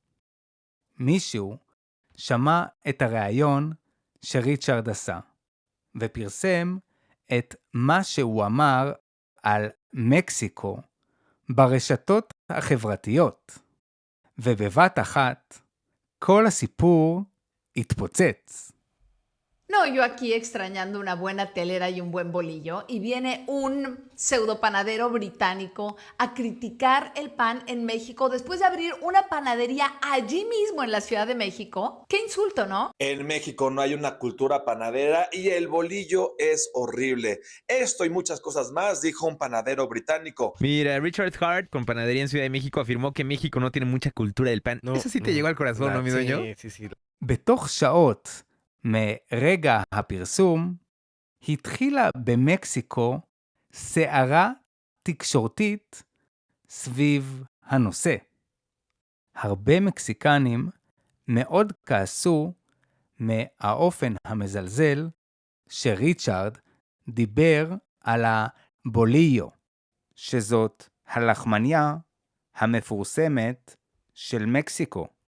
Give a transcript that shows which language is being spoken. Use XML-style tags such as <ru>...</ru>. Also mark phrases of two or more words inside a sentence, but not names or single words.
<he>מישהו שמע את הראיון שריצ'רד עשה, ופרסם את מה שהוא אמר על מקסיקו ברשתות החברתיות. ובבת אחת, כל הסיפור התפוצץ.</he> <es>No, yo aquí extrañando una buena telera y un buen bolillo, y viene un pseudopanadero británico a criticar el pan en México después de abrir una panadería allí mismo en la Ciudad de México. ¡Qué insulto!, ¿no? En México no hay una cultura panadera y el bolillo es horrible. Esto y muchas cosas más, dijo un panadero británico. Mira, Richard Hart, con panadería en Ciudad de México, afirmó que México no tiene mucha cultura del pan. Eso sí te llegó al corazón, ¿no, mi dueño? Sí.</es> <he>בתוך שעות מרגע הפרסום, התחילה במקסיקו סערה תקשורתית סביב הנושא. הרבה מקסיקנים מאוד כעסו מהאופן המזלזל שריצ'רד דיבר על הבוליו, שזאת הלחמניה המפורסמת של מקסיקו.</he>